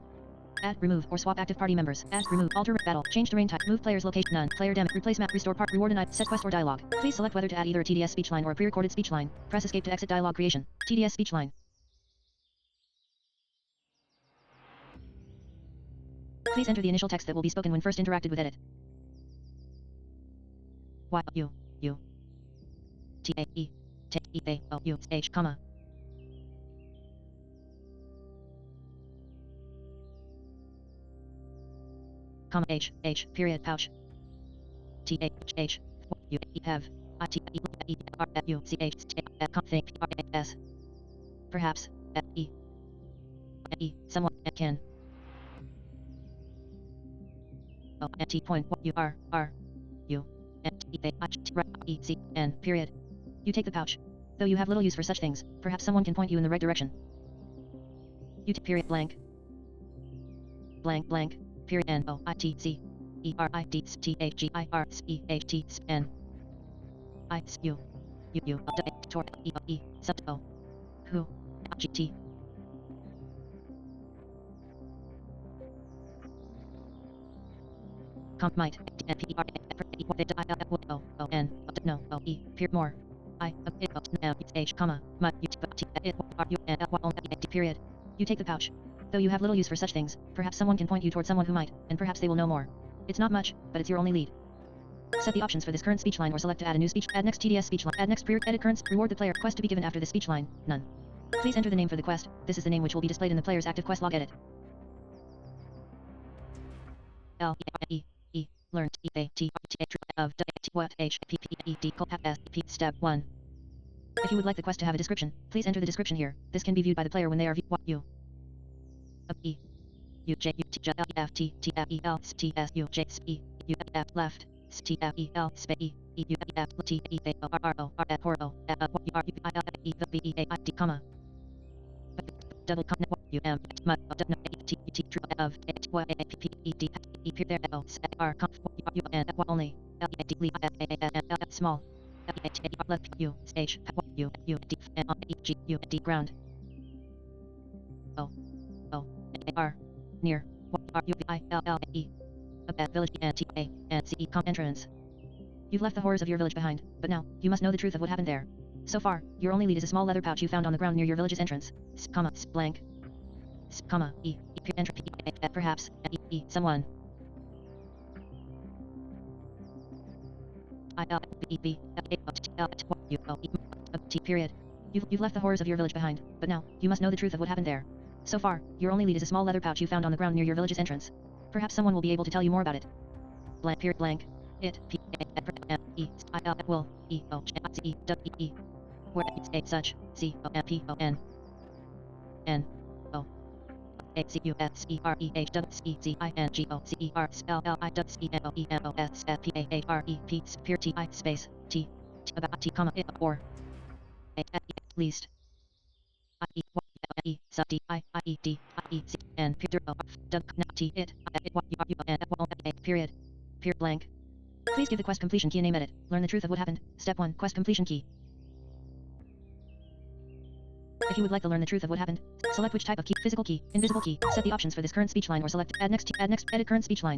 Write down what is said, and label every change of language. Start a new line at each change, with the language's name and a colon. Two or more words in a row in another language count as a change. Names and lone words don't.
English: Add, remove, or swap active party members. Add, remove, alter, battle, change terrain type, move player's location, none, player damage, replace map, restore part, reward and set quest or dialogue. Please select whether to add either a TDS speech line or a pre-recorded speech line. Press escape to exit dialogue creation. TDS speech line. Please enter the initial text that will be spoken when first interacted with edit. Y U U T A E T E A O U H, comma. Comma H H period pouch. T H H U E have I T E E R U C H T think R S. Perhaps E E someone can. O N T point U R R U N T A H T E C N period. You take the pouch. Though you have little use for such things, perhaps someone can point you in the right direction. You period blank. Blank blank period N O I T C E R I D T H G I R S E H T S N I S U U U D Tor E O E sub O who G T Comp might N P E R I L O O N no O E period more I M H comma might U T R U N L Y period. You take the pouch. Though you have little use for such things, perhaps someone can point you toward someone who might, and perhaps they will know more. It's not much, but it's your only lead. Set the options for this current speech line or select to add a new speech. Add next TDS speech line. Add next pre edit current. Reward the player. Quest to be given after the speech line. None. Please enter the name for the quest. This is the name which will be displayed in the player's active quest log edit. L E E learn E A T T of T what H P P E D S P step 1. If you would like the quest to have a description, please enter the description here. This can be viewed by the player when they are you. E U J U T J L E F T T F E L S T S U J S E U F left S T F E L space E E U F T E A O R O R F O R U I L E V E A I D comma double comma U M T T of H Y A P P E D E P there O S R comma U N only L E D L small L E H A left U H U U D N E G U D ground O O R near R U I L L E at village N T A N C E com entrance. You've left the horrors of your village behind, but now you must know the truth of what happened there. So far, your only lead is a small leather pouch you found on the ground near your village's entrance. Comma blank. Comma E entry perhaps E someone. I L B B L U O E T period. You've left the horrors of your village behind, but now you must know the truth of what happened there. So far, your only lead is a small leather pouch you found on the ground near your village's entrance. Perhaps someone will be able to tell you more about it. Blank period blank. It P M E I L will E O J I C E W E where A such C O M P O N N O A C U S E R E H W C Z I N G O C E R L L I W E N O E N O S F P A H R E P period T I space T about T comma it or A at least I E E sub D I E D I E C N period O W T it U N A period blank. Please give the quest completion key a name edit. Learn the truth of what happened. Step 1 quest completion key. If you would like to learn the truth of what happened, select which type of key, physical key, invisible key, set the options for this current speech line or select add next, edit current speech line.